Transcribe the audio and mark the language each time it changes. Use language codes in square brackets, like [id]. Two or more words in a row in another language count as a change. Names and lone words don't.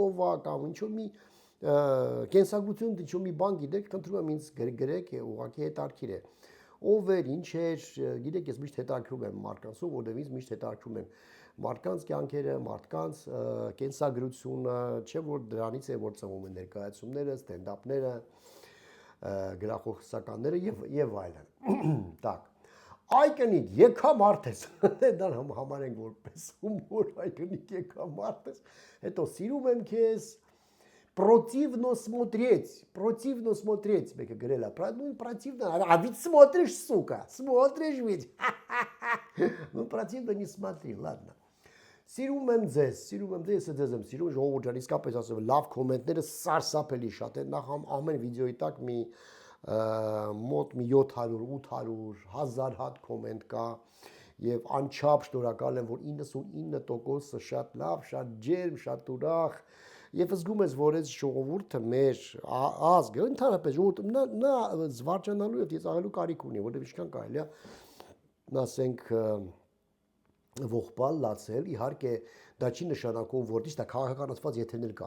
[hy] ով է կամ ինչ որ մի կենսագրություն ինչ որ մի բան գիտեք, խնդրում եմ ինձ գրեք, ուղղակի հետաքրքիր է։ Ով էր, ինչ էր, գիտեք, ես միշտ հետաքրում եմ մարկանցով, որտեղ ինձ միշտ հետաքրում են մարդկանց կյանքերը, մարդկանց կենսագրությունը, չէ որ դրանից է որ ծնվում են ներկայացումները, ստենդափները, գրախոսականները եւ այլն։ Так. Այ կնիկ, եկա մարդ ես։ Դա համարենք որպես հումոր, այ կնիկ եկա մարդ ես։ Հետո սիրում եմ քեզ, [ru] противно смотреть, мега говорила, ну противно, а ведь смотришь, сука, смотришь ведь, ну противно не смотри, ладно. [hy] Սիրում եմ ձեզ, ես ձեզ եմ սիրում, ժողովուրդ ջան, իսկապես ասեմ, լավ կոմենտները սարսափելի շատ են, նախ ամեն վիդեոյի տակ մի մոտ մի 700, 800, 1000 հատ կոմենտ կա եւ անչափ շնորհակալ եմ, որ 99%-ը շատ լավ, շատ ջերմ, շատ ուրախ Եվ զգում ես, որ այս ժողովուրդը մեր ազգը, ընդհանրապես ժողովուրդը նա զվարճանալու եւ ծաղալու կարիք ունի, որտեղ ինչքան կարելի է ասենք ողբալ լացել, իհարկե դա չի նշանակում, որ դա քաղաքականացված եթերներ կա։